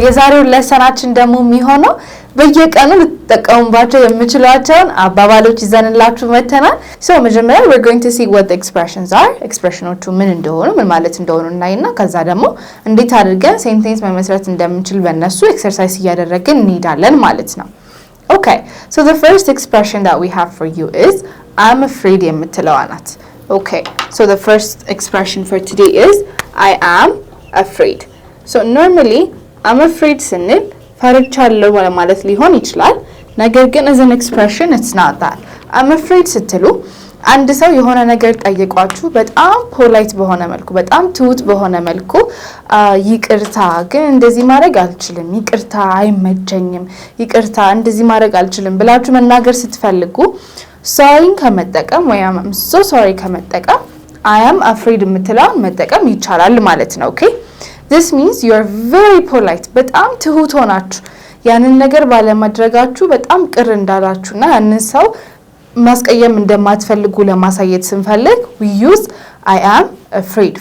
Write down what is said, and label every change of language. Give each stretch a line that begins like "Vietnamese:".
Amharic: የዛሬው ለሰናችን ደግሞ የሚሆነው በየቀኑ ልትጠቀሙባቸው የምትችሏቸውን አባባሎች ይዘንላችሁ መተናል። So መጀመሪያ
English: we're going to see what the expressions are.
Amharic: expressionዎቹ ምን እንደሆኑ ምን ማለት እንደሆኑ እናይና ከዛ ደግሞ እንዴት አድርገን ሴንቴንስ መመስረት እንደምንችል በእነሱ ኤክሰርሳይዝ እያደረግን እንሄዳለን ማለት ነው።
English: Okay, so the first expression that we have for you is I'm afraid
Amharic: የምትለዋ ናት።
English: Okay, so the first expression for today is I am afraid. So normally I'm afraid
Amharic: ስንል ፈርቻለሁ ማለት ሊሆን ይችላል። ነገር ግን
English: as an expression it's not that.
Amharic: I'm afraid ስትሉ አንድ ሰው የሆነ ነገር ጠይቋችሁ በጣም ፖላይት በሆነ መልኩ በጣም ትሁት በሆነ መልኩ ይቅርታ ግን እንደዚህ ማድረግ አልችልም፣ ይቅርታ አይመቸኝም፣ ይቅርታ እንደዚህ ማድረግ አልችልም ብላችሁ መናገር ስትፈልጉ sorry ከመጠቀም ወይም
English: I'm so sorry
Amharic: ከመጠቀም
English: I am afraid
Amharic: የምትለውን መጠቀም ይቻላል ማለት ነው። Okay?
English: This means you are very polite.
Amharic: በጣም ትሁት ሆናችሁ ያንን ነገር ባለማድረጋችሁ በጣም ቅር እንዳላችሁና ያንን ሰው ማስቀየም እንደማትፈልጉ ለማሳየት ስንፈልግ
English: we use I am afraid.